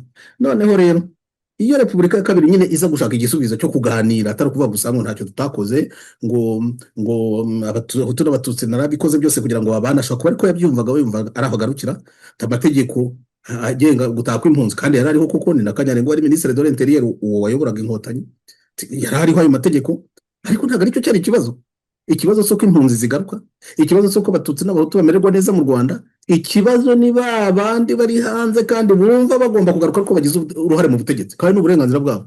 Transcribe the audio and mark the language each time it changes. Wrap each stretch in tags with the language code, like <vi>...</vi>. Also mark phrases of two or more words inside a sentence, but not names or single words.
<rw>Noneho rero iyo Repubulika ya kabiri nyine iza gushaka igisubizo cyo kuganira, atari ukuvuga gusa ngo ntacyo tutakoze, ngo abahutu n'abatutsi narabikoze byose kugira ngo babane, ashobora kuba ariko yabyumvaga, yumvaga ari ahagarukira amategeko agenga gutaha kw'impunzi, kandi yari ariho kuko ni na Kanyarengwa wari</rw> <fr>Ministre de l'Intérieur</fr> <rw>uwo wayoboraga Inkotanyi, yari ariho ayo mategeko, ariko ntabwo aricyo cyari ikibazo. Ikibazo cyo ko impunzi zigaruka, ikibazo cyo ko abatutsi n'abahutu bamererwa neza mu Rwanda, ikibazo ni babandi bari hanze kandi bumva bagomba kugaruka ko bagize uruhare mu butegetsi kandi n'uburenganzira bwabo.</rw>